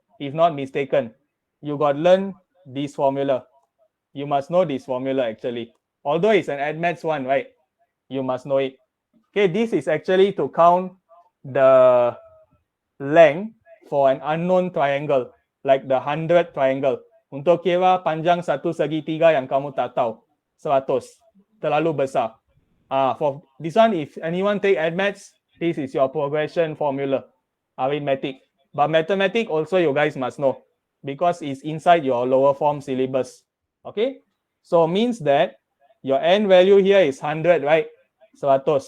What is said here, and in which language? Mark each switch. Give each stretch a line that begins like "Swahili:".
English: If not mistaken, you got learn this formula. You must know this formula actually. Although it's an admaths one, right? You must know it. Okay, this is actually to count the length for an unknown triangle, like the 100 triangle.
Malay: Untuk kira panjang satu segitiga yang kamu tak tahu, 100. Terlalu besar.
English: For this one, if anyone take admaths, this is your progression formula, arithmetic. But mathematics also you guys must know because it's inside your lower form syllabus. Okay, so means that your n value here is 100, right? 100.